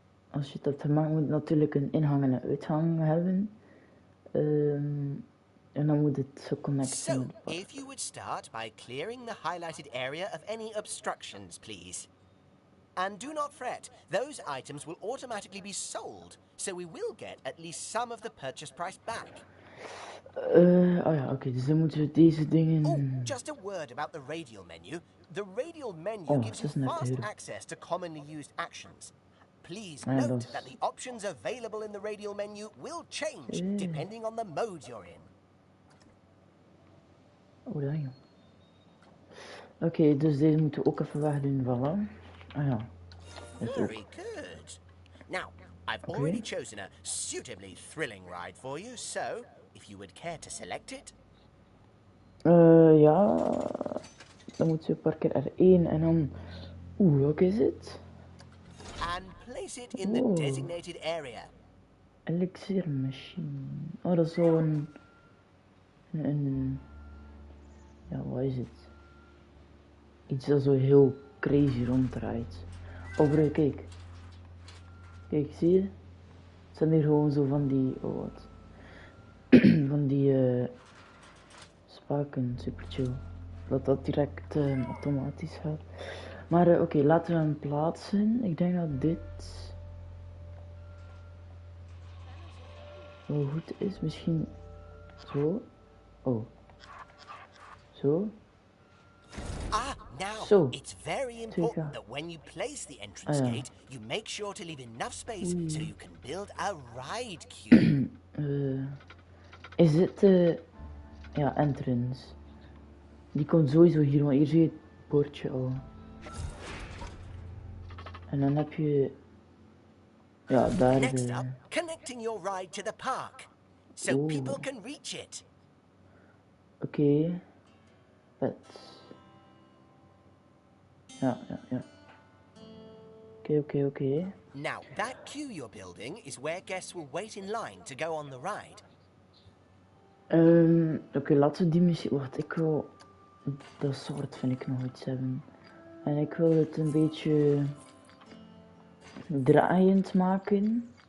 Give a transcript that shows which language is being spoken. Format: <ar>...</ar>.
<nl>Als je dat maakt, moet natuurlijk een ingang en een uitgang hebben. En dan moet het zo connecten.</nl> <en>So, if you would start by clearing the highlighted area of any obstructions, please. And do not fret, those items will automatically be sold, so we will get at least some of the purchase price back.</en> <nl>Oh ja, oké, dus dan moeten we deze dingen...</nl> <en>Oh, just a word about the radial menu. The radial menu gives you fast access to commonly used actions. Please note that the options available in the radial menu will change depending on the mode you're in. Oh, damn.</en> <nl>Oké, dus deze moeten we ook even wegdoen, voilà. Ah ja.</nl> <en>Very good. Now, I've already chosen a suitably thrilling ride for you, so if you would care to select it.</en> <nl>Ja. Dan moeten we parkeer R1 en dan... welke is het?</nl> <en>And place it in the designated area.</en> <nl>Elixir machine. Oh, dat is zo een... Ja, wat is het? Iets dat zo heel crazy ronddraait. Oh bro, kijk. Kijk, zie je? Het zijn hier gewoon zo van die... Oh, wat? van die... spaken, super chill. Dat direct automatisch gaat. Maar oké, laten we hem plaatsen. Ik denk dat dit... wel goed is. Misschien... zo. Oh. Zo.</nl> <en>Now, it's very important that when you place the entrance gate, you make sure to leave enough space so you can build a ride queue.</en> <nl>Is dit de... ja, entrance. Die komt sowieso hier, want hier zie je het bordje al. En dan heb je... ja, daar</nl> <en>Next up, connecting your ride to the park, so people can reach it.</en> <nl>Oké. Vet. Ja. Oké.</nl> <en>Now, that queue you're building is where guests will wait in line to go on the ride.</en> <nl>Oké, laten we die misschien... wacht, ik wil... dat soort vind ik nog iets hebben. En ik wil het een beetje... draaiend maken.</nl>